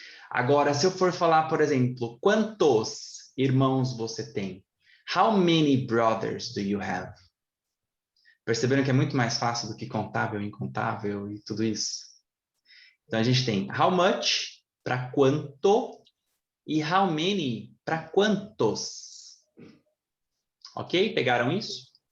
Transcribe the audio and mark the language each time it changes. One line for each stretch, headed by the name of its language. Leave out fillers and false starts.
Portuguese: Agora, se eu for falar, por exemplo, quantos irmãos você tem?
English: How many brothers do you have?
Portuguese: Perceberam que é muito mais fácil do que contável, incontável e tudo isso? Então, a gente tem how much para quanto e how many para quantos. Ok? Pegaram isso?